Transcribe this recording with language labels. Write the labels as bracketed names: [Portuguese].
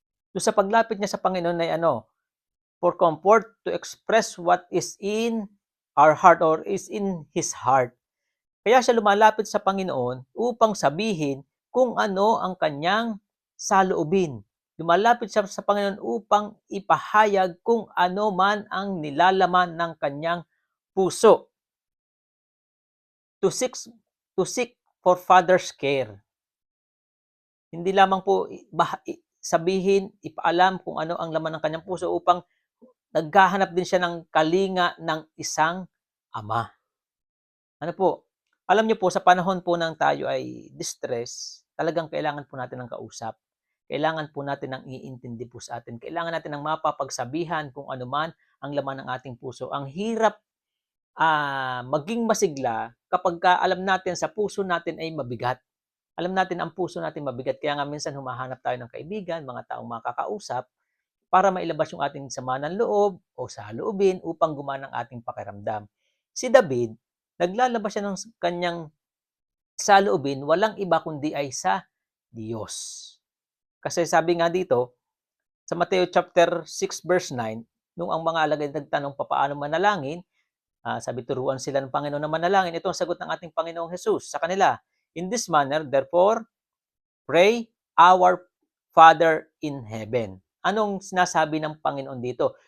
[English] So [Filipino] sa paglapit niya sa Panginoon ay [English] for comfort to express what is in our heart or is in His heart. [Filipino] Kaya siya lumalapit sa Panginoon upang sabihin kung ano ang kanyang saloobin. Lumalapit siya sa Panginoon upang ipahayag kung ano man ang nilalaman ng kanyang puso. [English] To seek for Father's care. [Filipino] Hindi lamang po sabihin, ipaalam kung ano ang laman ng kanyang puso upang naghahanap din siya ng kalinga ng isang ama. Ano po? Alam niyo po, sa panahon po ng tayo ay distress, talagang kailangan po natin ng kausap. Kailangan po natin ng iintindi po sa atin. Kailangan natin ng mapapagsabihan kung ano man ang laman ng ating puso. Ang hirap maging masigla kapag alam natin sa puso natin ay mabigat. Alam natin ang puso natin mabigat. Kaya nga minsan humahanap tayo ng kaibigan, mga taong makakausap, para mailabas yung ating sama ng loob o saloobin upang gumana ang ating pakiramdam. Si David, naglalabas siya ng kanyang saloobin, walang iba kundi ay sa Diyos. Kasi sabi nga dito, sa Mateo chapter 6 verse 9, nung ang mga alagad nagtanong paano manalangin, sabi turuan sila ng Panginoon na manalangin. Ito ang sagot ng ating Panginoong Jesus sa kanila. [English] In this manner, therefore, pray, our Father in heaven. [Filipino] Anong sinasabi ng Panginoon dito?